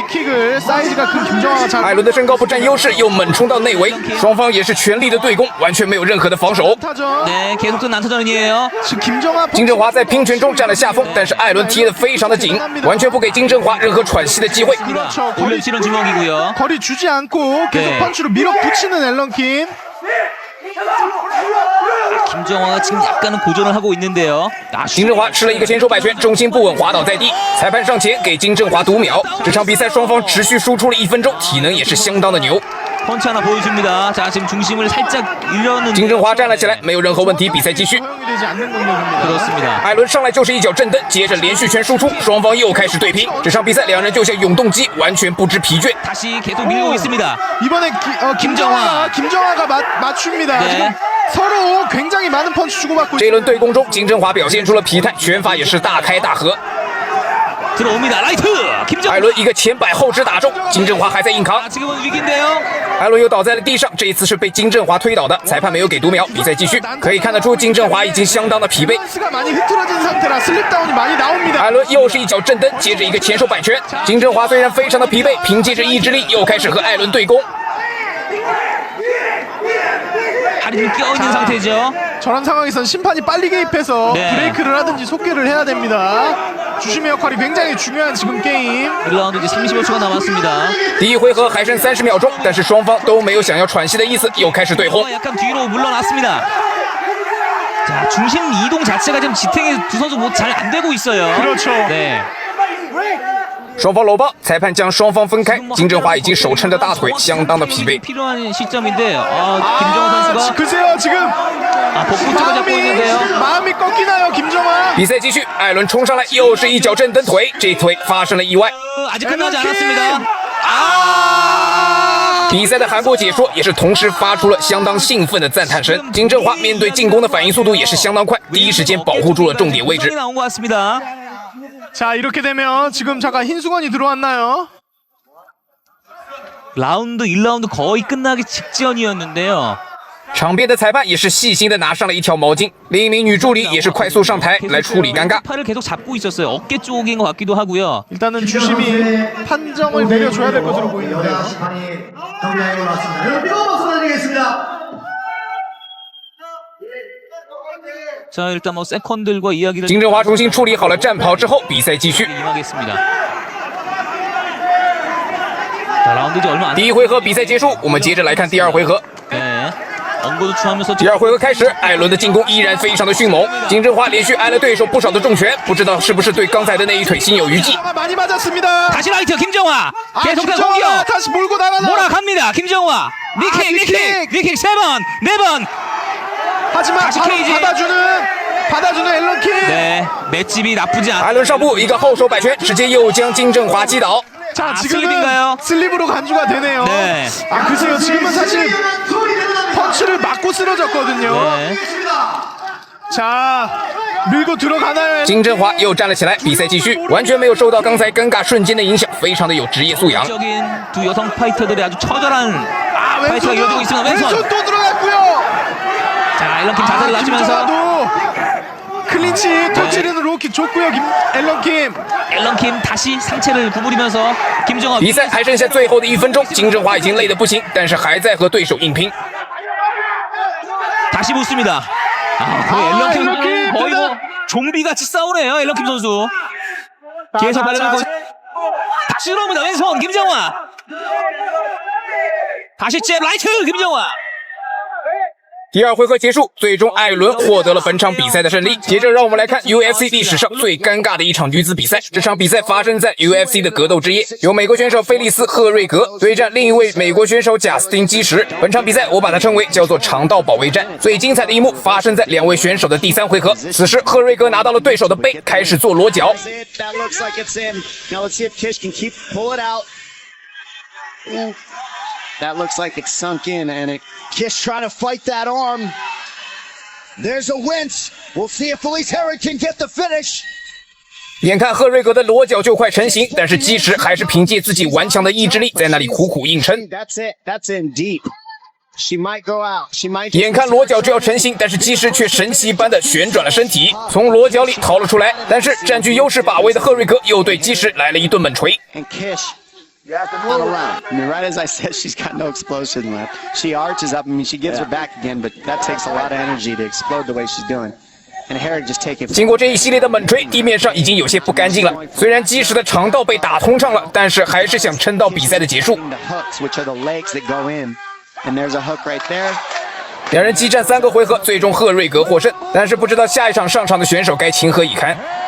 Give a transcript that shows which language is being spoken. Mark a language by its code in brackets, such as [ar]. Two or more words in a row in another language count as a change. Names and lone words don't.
[zh] 艾伦的身高不占优势，又猛冲到内围，双方也是全力的对攻，完全没有任何的防守。金正华在拼拳中占了下风，但是艾伦贴得非常的紧，完全不给金正华任何喘息的机会。 [ko] 김정화가 지금 약간은 고전을 하고 있는데요. [zh] 金正华吃了一个前手摆拳，重心不稳滑倒在地，裁判上前给金正华读秒。这场比赛双方持续输出了1分钟，体能也是相当的牛。 [ko] 펀치 하나 보여줍니다. 자, 지금 중심을 살짝 잃었는데 [zh] 金正华站了起来，没有任何问题，比赛继续。 [ko] 그렇습니다. [zh] 艾伦上来就是一脚正蹬，接着连续拳输出，双方又开始对拼。这场比赛两人就像永动机，完全不知疲倦。 [ko] 다시 계속 밀고 있습니다. 이번에 김정화가 맞춥니다. 네. 서로 굉장히 많은 펀치 주고받고 [zh] 这一轮对攻中，金正华表现出了疲态，拳法也是大开大合。 [ko] 들어옵니다. 라이트. 김정화. [zh] 艾伦一个前摆后直打中，金正华还在硬扛。 [ko] 지금은 위기인데요. [zh] 艾伦又倒在了地上，这一次是被金正华推倒的，裁判没有给读秒，比赛继续。可以看得出金正华已经相当的疲惫。 艾伦又是一脚正蹬，接着一个前手摆拳。金正华虽然非常的疲惫，凭借着意志力又开始和艾伦对攻。 [ko] 다리 좀 껴있는 상태죠. 저런 상황에선 심판이 빨리 개입해서 네. 브레이크를 하든지 속개를 해야 됩니다. 주심의 역할이 굉장히 중요한 지금 게임. 1라운드 이제 30여 초가 남았습니다. [zh] 第一回合还剩30秒钟，但是双方都没有想要喘息的意思，又开始对轰。 [ko] 약간 뒤로 물러났습니다. 자, 중심 이동 자체가 지금 지탱이 두 선수 뭐 잘 안 되고 있어요. 그렇죠. 네. [zh] 双方搂抱，裁判将双方分开。金正华已经手撑着大腿，相当的疲惫。 [ko] 필요한 시점인데 김정화 선수가 글쎄요 지금 복부 쪽을 잡고 있는데요. 마음이 꺾이나요 김정화. [zh] 比赛继续，艾伦冲上来，又是一脚正蹬腿，这腿发生了意外。 [ko] 아직 끝나지 않았습니다. [zh] 比赛的韩国解说也是同时发出了相当兴奋的赞叹声。金正华面对进攻的反应速度也是相当快，第一时间保护住了重点位置。 [ko] 나온 것 같습니다. 자 이렇게 되면 지금 잠깐 흰수건이 들어왔나요? 라운드 1라운드 거의 끝나기 직전이었는데요. [zh] 场边的裁判也是细心的拿上了一条毛巾，另一名女助理也是快速上台来处理尴尬。 [ko] 팔을 계속 잡고 있었어요. 어깨 쪽인 것 같기도 하고요. 일단은 주심이 판정을 내려줘야 될 것으로 보이는데요. 자, 일단 뭐 세컨들과 이야기를 [zh] 金正华重新处理好了战袍之后，比赛继续。 [ko] 임하겠습니다. 자, 라운드 이제 얼마 안 [zh] 第一回合比赛结束，我们接着来看第二回合。 [ko] 네. 언고도 추하면서 [zh] 第二回合开始，艾伦的进攻依然非常的迅猛，金正华连续挨了对手不少的重拳，不知道是不是对刚才的那一腿心有余悸。 [ko] 많이 맞았습니다. 다시 라이트 김정화. 계속해서 김정화 공격. 다시 몰고 나가나. 몰아갑니다. 김정화. 니킥 3번, 4번. 하지만 다시 바로 케이지. 받아주는 앨런킥. 네, 맷집이 나쁘지 않. [zh] 艾伦上步一个后手摆拳，直接又将金正华击倒。 [ko] 자 지금은 슬립인가요? 슬립으로 간주가 되네요. 네. 아 글쎄요 지금은 사실 펀치를 맞고 쓰러졌거든요. 네. 자 밀고 들어가나요? [zh] 金正华又站了起来，比赛继续，完全没有受到刚才尴尬瞬间的影响，非常的有职业素养。 [ko] 적인 두 여성 파이터들이 아주 처절한 파이터가 이어지고 있습니다. 왼손. 왼손 또 들어갔고요. 자, 앨런킴 자세를 낮추면서 클린치 터치는 로킥 좋고요. 앨런킴. 앨런킴 다시 상체를 구부리면서 김정화 [zh] 比赛还剩下最后的1分钟，金正华已经累得不行，但是还在和对手硬拼。 [ko] 다시 붙습니다. 거의 앨런킴 거의 뭐 좀비같이 싸우네요. 앨런킴 선수. 계속 발을 다시 들어옵니다. 왼손 김정화. 다시 잽 라이트 김정환。 [zh] 第二回合结束，最终艾伦获得了本场比赛的胜利。接着让我们来看 UFC 历史上最尴尬的一场女子比赛。这场比赛发生在 UFC 的格斗之夜，由美国选手菲利斯·赫瑞格对战另一位美国选手贾斯汀·基什。本场比赛我把它称为叫做肠道保卫战。最精彩的一幕发生在两位选手的第3回合，此时赫瑞格拿到了对手的背，开始做裸脚。 [en] That looks like it's sunk in, and Kish trying to fight that arm. There's a winch. We'll see if Felice Herrig can get the finish. [zh] 眼看赫瑞格的裸脚就快成型，但是基什还是凭借自己顽强的意志力在那里苦苦硬撑。 [en] That's it. That's in deep. She might go out. She might. [zh] 眼看裸脚就要成型，但是基什却神奇般的旋转了身体，从裸脚里逃了出来。但是占据优势把位的赫瑞格又对基什来了一顿猛锤。 [en] And Kish.On a round. I mean, right as I said, she's got no explosion left. She arches up. I mean, she gives her back again, but that takes a lot of energy to explode the way she's doing. And Herrig just take it. [zh] 经过这一系列的猛锤，地面上已经有些不干净了。虽然基什的肠道被打通畅了，但是还是想撑到比赛的结束。 [en] The hooks, which are the legs that go in, and there's a hook right there. [zh] 两人激战3个回合，最终赫瑞格获胜。但是不知道下一场上场的选手该情何以堪。